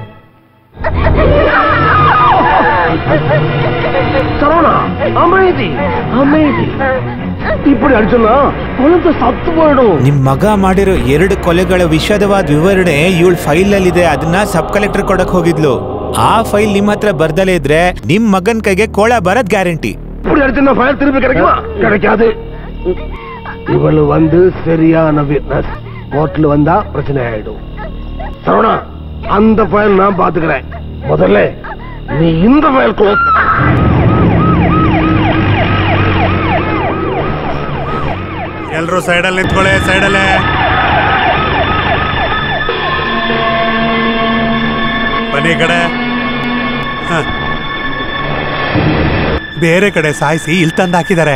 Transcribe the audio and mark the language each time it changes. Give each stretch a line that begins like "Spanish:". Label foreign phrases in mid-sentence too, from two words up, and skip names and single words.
Kannada: ನಿಮ್ ಮಗ ಮಾಡಿರೋ 2 ಕೊಲೆಗಳ ವಿಷದವಾದ ವಿವರಣೆ ಇವಳ ಫೈಲ್ ಅಲ್ಲಿದೆ. ಅದನ್ನ
English: sub collector
Kannada: ಕೊಡಕ್ ಹೋಗಿದ್ಲು. ಆ ಫೈಲ್ ನಿಮ್ ಹತ್ರ ಬರ್ದಲೇ ಇದ್ರೆ ನಿಮ್ ಮಗನ್ ಕೈಗೆ ಕೋಳ ಬರದ್ ಗ್ಯಾರಂಟಿ.
Tamil: இவளு வந்து சரியான விட்னஸ். கோர்ட்ல வந்தா பிரச்சனை ஆயிடும். சரவணா, அந்த ஃபைல் நான் பாத்துக்கிறேன். முதல்ல நீ இந்த
English: file close.
Kannada: ಎಲ್ರು ಸೈಡಲ್ಲಿ ನಿಂತ್ಕೊಳ್ಳಿ, ಸೈಡಲ್ಲೇ. ಬನ್ನಿ ಕಡೆ. ಬೇರೆ ಕಡೆ ಸಾಯಿಸಿ ಇಲ್ಲಿ ತಂದು ಹಾಕಿದ್ದಾರೆ.